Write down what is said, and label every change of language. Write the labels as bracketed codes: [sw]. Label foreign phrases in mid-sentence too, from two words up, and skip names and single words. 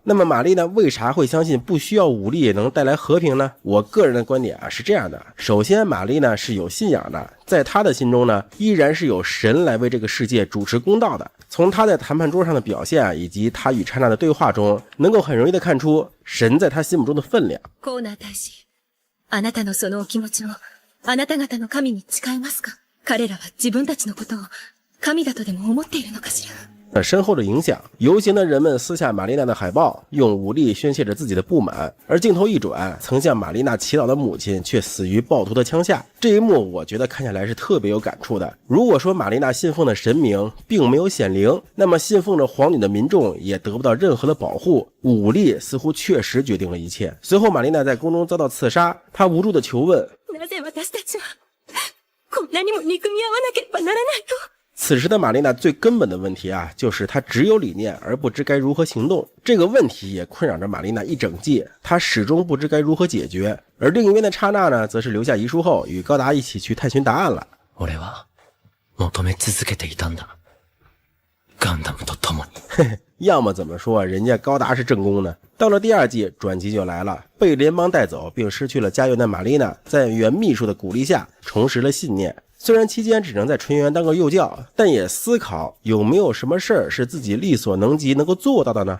[zh] 那么玛丽娜为啥会相信不需要武力也能带来和平呢？我个人的观点啊是这样的，首先玛丽娜是有信仰的，在她的心中呢，依然是有神来为这个世界主持公道的。从她在谈判桌上的表现以及她与刹那的对话中，能够很容易的看出神在她心目中的分量。 [ja] コーナー大使、あなたのそのお気持ちをあなた方の神に誓いますか？彼らは自分たちのことを神だとでも思っているのかしら？ [zh] 深厚的影响，游行的人们撕下玛丽娜的海报，用武力宣泄着自己的不满，而镜头一转，曾向玛丽娜祈祷的母亲却死于暴徒的枪下。这一幕我觉得看下来是特别有感触的。如果说玛丽娜信奉的神明并没有显灵，那么信奉着皇女的民众也得不到任何的保护，武力似乎确实决定了一切。随后玛丽娜在宫中遭到刺杀，她无助的求问， [ja] なぜ私たちはこんなにも憎み合わなければならないと？ [zh] 此时的玛丽娜最根本的问题啊，就是她只有理念而不知该如何行动。这个问题也困扰着玛丽娜一整季，她始终不知该如何解决。而另一边的刹那呢，则是留下遗书后与高达一起去探寻答案了。 [ja] 俺は求め続けていたんだ。ガンダムと共に。 [zh] 要么怎么说人家高达是正宫呢？到了第二季，转机就来了，被联邦带走并失去了家园的玛丽娜，在原秘书的鼓励下重拾了信念。虽然期间只能在纯元当个幼教，但也思考有没有什么事儿是自己力所能及能够做到的呢？